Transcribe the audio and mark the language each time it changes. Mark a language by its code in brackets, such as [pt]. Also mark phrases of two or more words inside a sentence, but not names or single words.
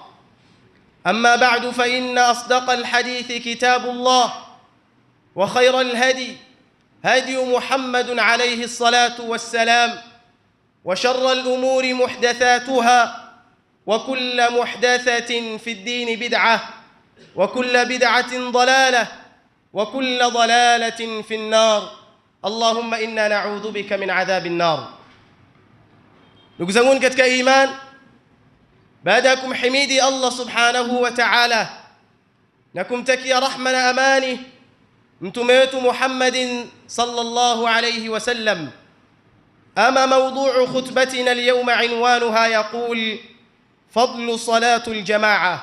[ar] أما بعد، فإن أصدق الحديث كتاب الله، وخير الهدي هدي محمد عليه الصلاة والسلام، وشر الأمور محدثاتها، وكل محدثة في الدين بدعة، وكل بدعة ضلالة، وكل ضلالة في النار. اللهم إنا نعوذ بك من عذاب النار. [sw] Ndugu zangu katika iman, baada ya kumhimidi Allah [ar] سبحانه وتعالى [sw] na kumtakia rahma na amani mtume wetu Muhammadin [ar] صلى الله عليه وسلم, أما موضوع خطبتنا اليوم عنوانها يقول فضل صلاة الجماعة.